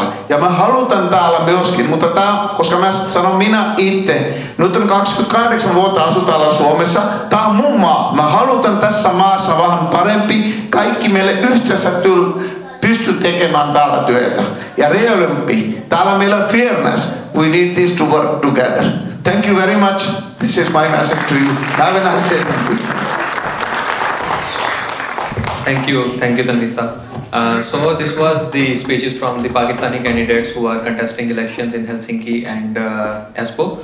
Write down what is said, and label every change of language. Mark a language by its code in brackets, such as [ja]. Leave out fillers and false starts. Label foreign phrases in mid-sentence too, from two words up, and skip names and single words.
[fi] Ja mä halutan täällä myöskin, mutta koska mä sanon minä itse, nyt on 28 vuotta asu täällä Suomessa, tää on mun maa. Mä halutan tässä maassa vähän parempi, kaikki meille yhdessä pystyy tekemään täällä työtä. Ja realempi, täällä meillä on fairness, [en] we need this to work together. Thank you very much, this is my message to you. Have a nice day. Thank you, Tanvisa. So this was the speeches from the Pakistani candidates who are contesting elections in Helsinki and Espoo.